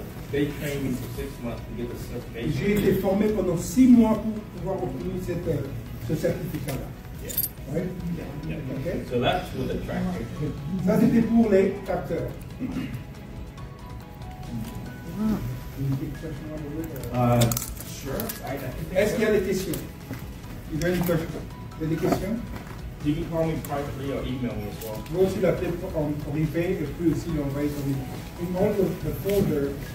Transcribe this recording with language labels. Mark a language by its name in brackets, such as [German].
[English] They trained me for 6 months to get the certification. [French] J'ai été formé pendant 6 mois pour pouvoir obtenir ce certificat-là. [English] Yeah. Right? Yeah. Okay. So that's with the tractor. [French] Ça c'était pour les capteurs. [English] Sure. [French] Est-ce qu'il y a des questions? Il y a une question. Il y a des questions? [English] You can call me privately or email me as well. [French] Vous aussi l'appeler en privé et puis aussi l'envoyer comme [English] in all the folder.